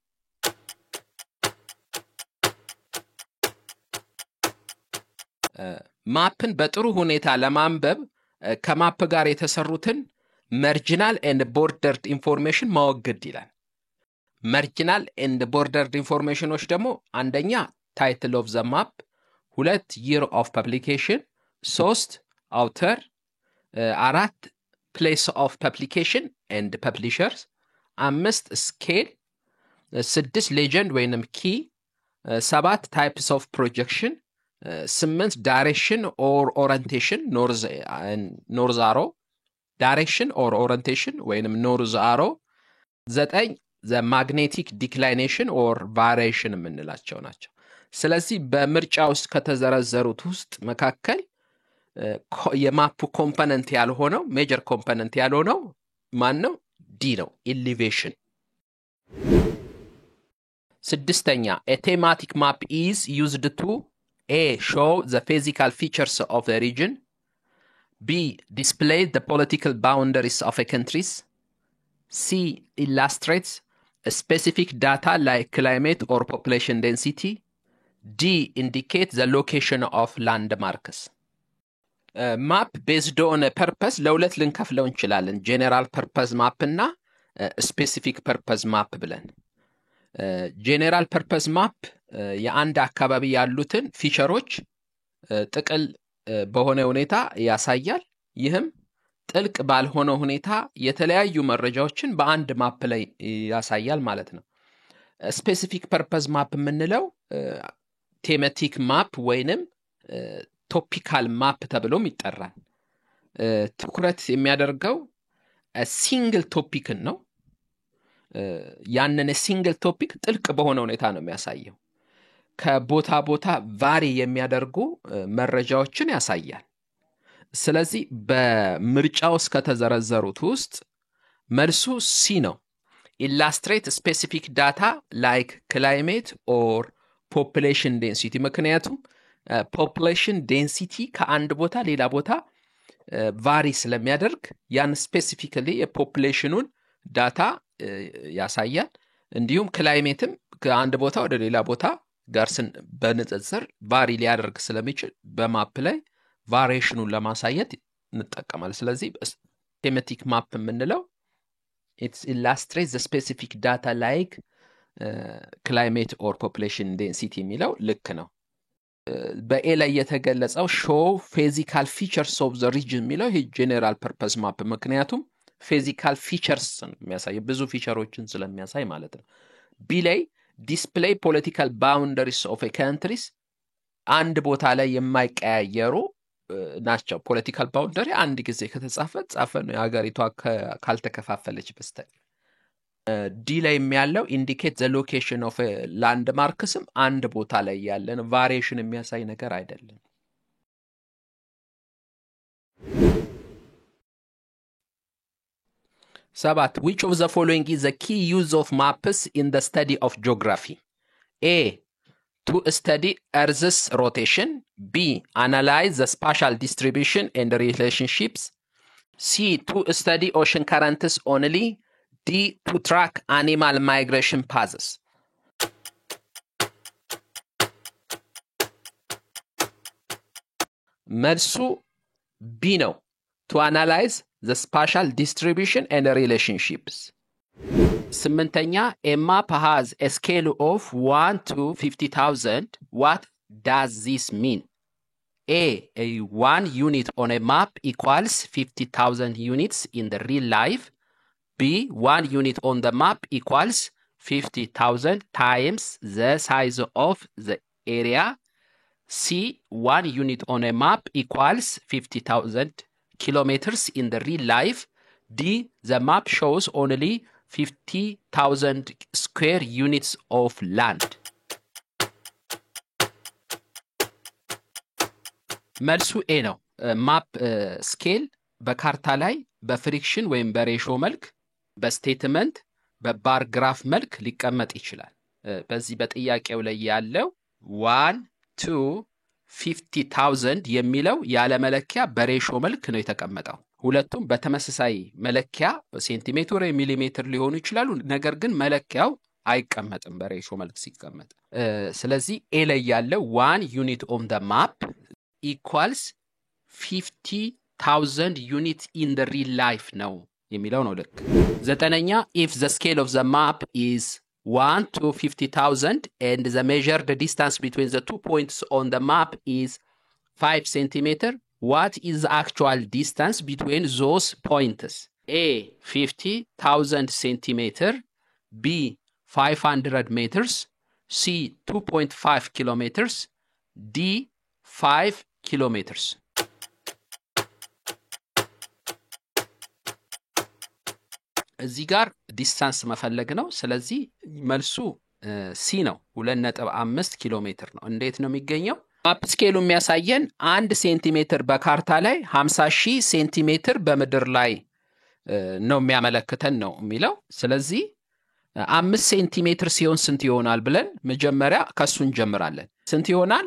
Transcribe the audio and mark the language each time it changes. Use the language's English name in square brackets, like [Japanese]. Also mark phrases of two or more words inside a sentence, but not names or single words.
[Amharic] ማፕን በጥሩ ሁኔታ ለማንበብ ከማፕ ጋር የተሰሩትን [English] marginal and bordered information [Amharic] ማወገድ ይላል [English] marginal and bordered informationዎች [Amharic] ደግሞ አንደኛ title [English] of the map 2 year of publication 3 author 4 place of publication and publishers 5 scale 6 legend ወይንም key 7 types of projection 8 direction or orientation north arrow direction or orientation [Amharic] ወይንም [English] north arrow 9 the magnetic declination or variation [Amharic] የምንላቸው ናቸው ስለዚህ በምርጫ ውስጥ ከተዘረዘሩት ውስጥ መካከል የማፑ ኮምፖነንት ያልሆነው [English] major component [Amharic] ያልሆነው ማን ነው ዲ ነው elevation [English] ስድስተኛ a thematic map is used to a show the physical features of a region b display the political boundaries of a country c illustrates a specific data like climate or population density d indicate the location of landmarks map based on a purpose [Amharic] ለሁለት ልንከፍለው እንችላለን [English] general purpose map እና specific purpose [Amharic] map ብለን [English] general purpose map [Amharic] የአንድ አካባቢ ያሉትን ፊቸሮች ጥቅል በሆነ ሁኔታ ያሳያል ይህም ጥልቅ ባልሆነ ሁኔታ የተለያዩ መረጃዎችን በአንድ ማፕ ላይ ያሳያል ማለት ነው [English] specific purpose map [Amharic] የምንለው [English] thematic map [Amharic] ወይንም [English] topical map [Amharic] ተብሎም ይጠራል ትኩረት የሚያደርገው [English] single topic [Amharic] ነው ያንን [English] single topic [Amharic] ጥልቅ በሆነ ሁኔታ ነው የሚያሳየው ከቦታ ቦታ ቫሪ የሚያደርጉ መረጃዎችን ያሳያል ስለዚህ በምርጫው ውስጥ ከተዘረዘሩት ውስጥ መልሱ ሲ ነው [English] illustrate specific data like climate or population density [Amharic] ምክንያቱም [English] population density [Amharic] ከአንድ ቦታ ሌላ ቦታ ቫሪ ስለሚያደርግ ያን specifically የፖፑሌሽኑን ዳታ ያሳያል እንዲሁም ክላይሜትም ከአንድ ቦታ ወደ ሌላ ቦታ ጋር በንጽጽር ቫሪ ሊያደርግ ስለሚችል በማፕ ላይ ቫሪዬሽኑን ለማሳየት እንጠቀማለን ስለዚህ [English] thematic map [Amharic] የምንለው [English] it illustrates the specific data like climate or population density [Amharic] የሚለው ልክ ነው በኤ ላይ የተገለጸው [English] show physical features of the [Amharic] region የሚለው ይሄ [English] general purpose map [Amharic] ምክንያቱም [English] physical features [Amharic] የሚያሳይ ብዙ ፊቸሮችን ስለሚያሳይ ማለት ነው ቢ ላይ [English] display political boundaries of a countries [Amharic] አንድ ቦታ ላይ የማይቀያየሩ ናቸው [English] political boundary [Amharic] አንድ ጊዜ ከተጻፈ ነው የሀገሪቷ ካልተከፋፈለች በስተቀር ዲ ላይ የሚያለው [English] indicate the location of a landmarksም [Amharic] አንድ ቦታ ላይ ያለን variation የሚያሳይ ነገር አይደለም [English] ሰባት which of the following is the key use of maps in the study of geography a to study earth's rotation b analyze the spatial distribution and relationships c to study ocean currents only d to track animal migration paths [Amharic] መልሱ b ነው [English] to analyze the spatial distribution and relationships ስምንተኛ a map has a scale of 1 to 50,000 what does this mean a 1 unit on a map equals 50,000 units in the real life b 1 unit on the map equals 50,000 times the size of the area c 1 unit on a map equals 50,000 kilometers in the real life d the map shows only 50,000 square units of land [Amharic] መልሱ ኤ ነው [English] map scale [Amharic] በካርታ ላይ በፍሪክሽን ወይም በሬሾ መልክ በስቴትመንት በባር ግራፍ መልክ ሊቀመጥ ይችላል። በዚህ በጥያቄው ላይ ያለው 1 to 50,000 የሚለው ያለ መለኪያ በሬሾ መልክ ነው የተቀመጠው። ሁለቱም በተመሳሳይ መለኪያ ሴንቲሜትር ወይ ሚሊሜትር ሊሆኑ ይችላሉ። ነገር ግን መለኪያው አይቀመጥም በሬሾ መልክ ሲቀመጥ። ስለዚህ ኤ ላይ ያለው [English] 1 unit on the map equals 50,000 units in the real life [Amharic] ነው የሚለው ነው ልክ። ዘጠነኛ [English] if the scale of the map is 1 to 50,000 and the measured distance between the 2 points on the map is 5 centimeter, what is the actual distance between those points? A 50,000 centimeter, B 500 meters, C 2.5 kilometers, D 5 kilometers. [Amharic] እዚህ ጋር ዲስታንስ መፈለግ ነው። ስለዚህ መልሱ ሲ ነው። 2.5 ኪሎ ሜትር ነው። እንዴት ነው የሚገኘው? ማፕ ስኬሉ የሚያሳየን 1 ሴንቲሜትር በካርታ ላይ 50,000 ሴንቲሜትር በምድር ላይ ነው የሚያመለክተን ነው የሚለው። ስለዚህ 5 ሴንቲሜትር ሲሆን ስንት ይሆናል ብለን መጀመሪያ ከሱ እንጀምራለን። ስንት ይሆናል?